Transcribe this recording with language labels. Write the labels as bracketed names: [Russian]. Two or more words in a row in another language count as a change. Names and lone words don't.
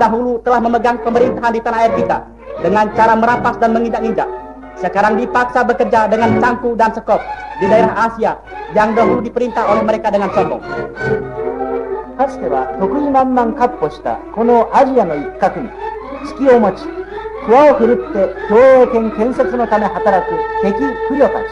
[Indonesian] dahulu telah memegang pemerintahan di tanah air kita dengan cara merampas dan menginjak-injak, sekarang dipaksa bekerja dengan cangkul dan sekop di daerah Asia yang dahulu diperintah oleh mereka dengan sombong. [Japanese] かつては得意満々闊歩したこのアジアの一角に隙を持ち、桑を振るって共栄圏建設のため働く敵不慮たち。